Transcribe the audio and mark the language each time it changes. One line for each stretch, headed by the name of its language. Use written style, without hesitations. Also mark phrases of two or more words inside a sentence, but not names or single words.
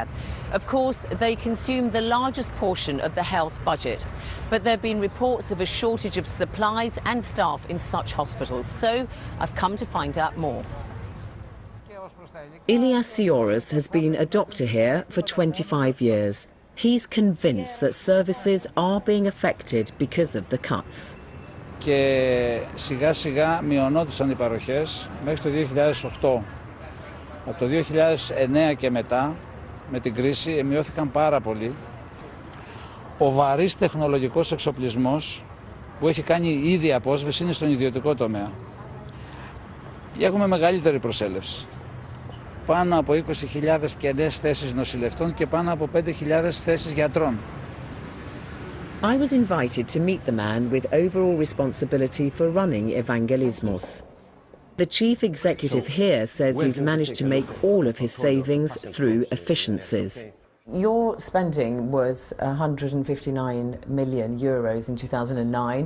English: Of course, they consume the largest portion of the health budget, but there have been reports of a shortage of supplies and staff in such hospitals, so I've come to find out more. Ilias Sioras has been a doctor here for 25 years. He's convinced that services are being affected because of the cuts.
Greek: Και σιγά σιγά μειωνόντουσαν οι παροχές μέχρι το 2008. Από το 2009 και μετά, με την κρίση, μειώθηκαν πάρα πολύ. Ο βαρύς τεχνολογικός εξοπλισμός που έχει κάνει ήδη απόσβεση είναι στον ιδιωτικό τομέα. Έχουμε μεγαλύτερη προσέλευση. Πάνω από 20.000 κενές θέσεις νοσηλευτών και πάνω από 5.000 θέσεις γιατρών.
English: I was invited to meet the man with overall responsibility for running Evangelismos. The chief executive here says he's managed to make all of his savings through efficiencies. Your spending was 159 million euros in 2009.